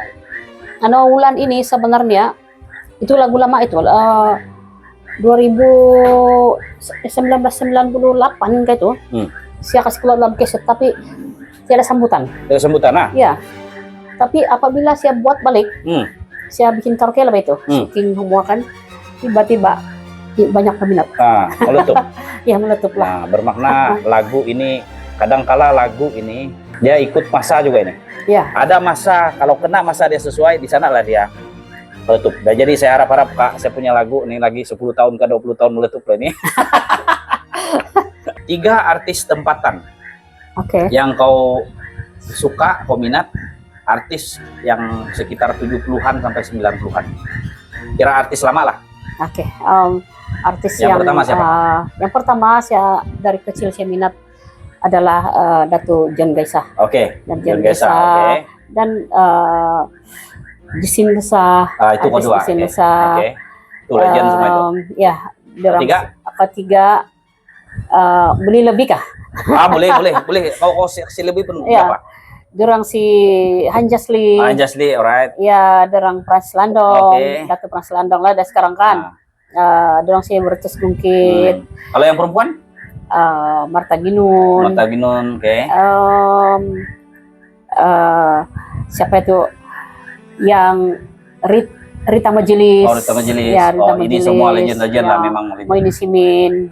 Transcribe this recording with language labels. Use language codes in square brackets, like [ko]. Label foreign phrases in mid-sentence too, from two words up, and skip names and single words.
[ms] Nawaulan ini sebenarnya itu lagu lama itu 1998 kayak itu. Saya kasih keluar dalam keset tapi tidak ada sambutan. Tidak ada sambutan, Iya. Tapi apabila saya buat balik, saya bikin karaoke lah itu, syuting semua kan, tiba-tiba banyak peminat. Meletup. Ya, meletup lah. Bermakna lagu ini, kadangkala lagu ini dia ikut masa juga ini. Ya. Ada masa, kalau kena masa dia sesuai, di sana lah dia meletup. Dan jadi saya harap-harap, Kak, saya punya lagu ini lagi 10 tahun ke 20 tahun meletup lah ini. 3 artis tempatan. Oke. Yang kau suka, kau minat, artis yang sekitar 70-an sampai 90-an. Kira artis lama lah. Oke. Artis yang pertama siapa? Yang pertama saya dari kecil saya minat adalah Dato' John Gaisah. Oke. John Gaisah. Okay. Dan Jisin Nusa. Itu kedua. Jisin Nusa. Oke. Itu legend semua itu. Ya. Ketiga beli lebih kah? Boleh. Kau si lebih pun apa? Dorang si Hanjasli. Hanjasli, alright. Ya, dorang Frans Landong. Dato' Frans Landong lah, dan sekarang kan. Dorang si Bertus Gungkit. Kalau yang perempuan? Marta Ginun. Oke. Siapa itu? Yang Rita Majelis. Rita Majelis. Ya, Rita Majelis. Ini semua legend-legend lah memang. Moini Simin.